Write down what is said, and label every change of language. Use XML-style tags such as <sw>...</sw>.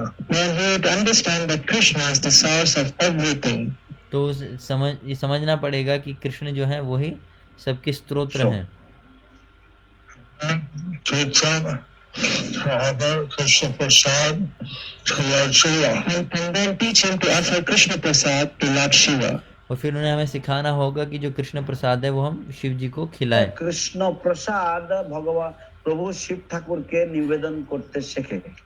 <en>then he would understand that Krishna is the source of everything.</en> <hi>तो ये समझना पड़ेगा कि कृष्ण जो है वही सबके स्त्रोत्र हैं।</hi> <en>Krishna Prasad to Lord Shiva. And then teach him to offer Krishna Prasad to Lord Shiva.</en> <hi>और फिर उन्हें हमें सिखाना होगा कि जो कृष्ण प्रसाद है वो हम शिव जी को खिलाएं।</hi> <bn>কৃষ্ণ প্রসাদ ভগবান প্রভু শিব ঠাকুরকে নিবেদন করতে শেখে।</bn>